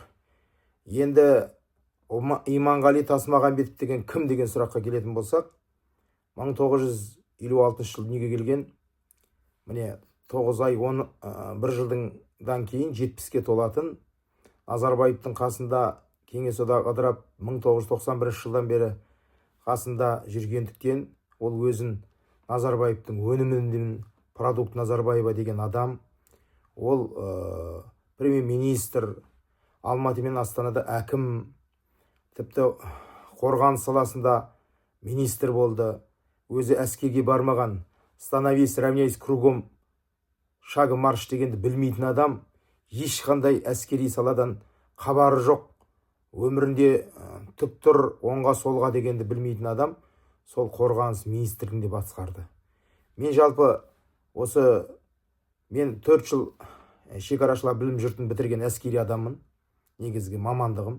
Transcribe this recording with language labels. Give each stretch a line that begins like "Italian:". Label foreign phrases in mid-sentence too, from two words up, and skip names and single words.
Kazakh: Енді Иманғали Тасмағамбетов деген кім деген сұраққа келетін болсақ, 1956 жыл дүниеге келген, міне 9 ай 1 жылдан кейін 70-ке толатын, Назарбаевтың қасында Кеңес одағы ыдырап 1991 жылдан бері қасында жүргендіктен, ол өзін Назарбаевтың өнімінің
Russian: продукт Назарбаева
Kazakh: деген адам. Ол премьер-министр, Алматы мен Астанада әкім, тіпті қорғаныс саласында министр болды. Өзі әскерге бармаған,
Russian: становись, равняйсь кругом, шагом марш
Kazakh: дегенді білмейтін адам, ешқандай әскери саладан хабары жоқ, өмірінде түк тұр, оңға солға дегенді білмейтін адам, сол қорғаныс министрлігінде басқарды. Мен жалпы мен 4 жыл шекарашылар білім жұртын бітірген әскери адаммын, негізгі мамандығым.